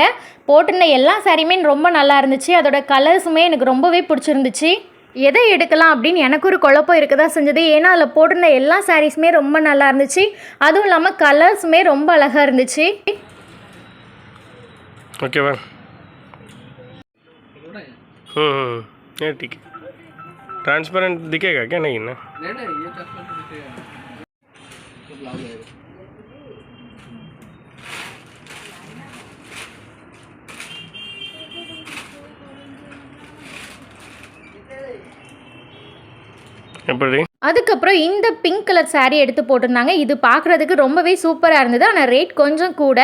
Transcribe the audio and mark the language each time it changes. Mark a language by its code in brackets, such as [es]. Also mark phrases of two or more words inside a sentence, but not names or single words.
[ta] போட்டிருந்த எல்லா சாரியுமே ரொம்ப நல்லா இருந்துச்சு. அதோட கலர்ஸுமே எனக்கு ரொம்பவே பிடிச்சிருந்துச்சு. எதை எடுக்கலாம் அப்படின்னு எனக்கு ஒரு குழப்பம் இருக்க தான் செஞ்சது. ஏன்னா அதில் போட்டிருந்த எல்லா சாரீஸுமே ரொம்ப நல்லா இருந்துச்சு. அதுவும் இல்லாமல் கலர்ஸுமே ரொம்ப அழகாக இருந்துச்சு. ஓகேவா? [hi] ठीक है. ट्रांसपेरेंट दिखेगा क्या? नहीं ना, नहीं ये ट्रांसपेरेंट दिखेगा तो ब्लाउज आएगा. [ta] எப்படி? அதுக்கப்புறம் இந்த [en] pink colour [ta] சாரீ எடுத்து போட்டிருந்தாங்க. இது பார்க்குறதுக்கு ரொம்பவே சூப்பராக இருந்தது, ஆனால் ரேட் கொஞ்சம் கூட.